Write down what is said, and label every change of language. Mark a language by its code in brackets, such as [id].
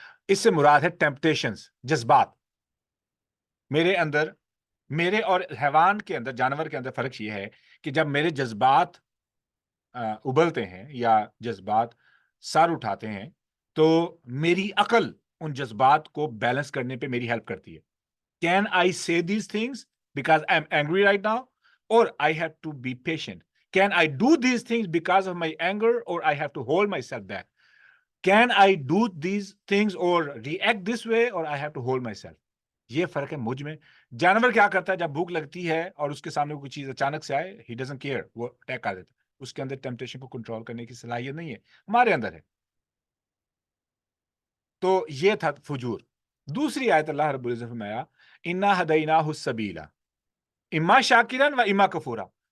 [ur] اس سے مراد ہے ٹیمپٹیشنز، جذبات. میرے اور حیوان کے اندر، جانور کے اندر فرق یہ ہے کہ جب میرے جذبات ابلتے ہیں یا جذبات سر اٹھاتے ہیں تو میری عقل ان جذبات کو بیلنس کرنے پہ میری ہیلپ کرتی ہے. [en] Can I say these things because I'm angry right now, or I have to be patient? Can I do these things because of my anger, or I have to hold myself back? Can I do these things or react this way, or I have to hold myself? [ur] یہ فرق ہے مجھ میں. جانور کیا کرتا ہے جب بھوک لگتی ہے اور اس کے سامنے کوئی چیز اچانک سے آئے، [en] he doesn't care، [ur] وہ اٹیک کر دیتا ہے. اس کے اندر ٹیمپٹیشن کو کنٹرول کرنے کی صلاحیت نہیں ہے، ہمارے اندر ہے. تو یہ تھا فجور. دوسری آیت اللہ رب العزت نے فرمایا [ar] اِنَّا هَدَيْنَاهُ السَّبِيلَ اِمَّا شَاكِرًا وَإِمَّا كَفُورًا.